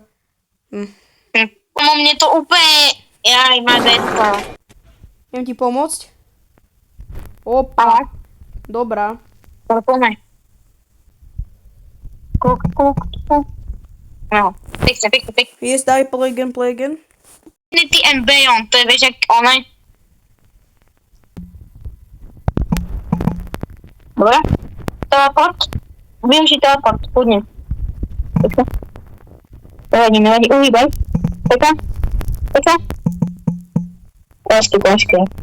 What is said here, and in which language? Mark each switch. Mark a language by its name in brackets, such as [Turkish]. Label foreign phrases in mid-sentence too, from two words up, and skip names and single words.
[Slovak] Mne to úplne... Jaj, má detka. Viem ti pomôcť? Opa. Dobrá. Ale poďme. Kuk. No, pekne. Yes, daj, [English] play again. [Slovak] Infinity and Beyond, to je vieš, jak online. Dobre. Teleport. Využij teleport, kľudne. Pekne. Nevadí, uhýbaj. Pekne. Ťažké.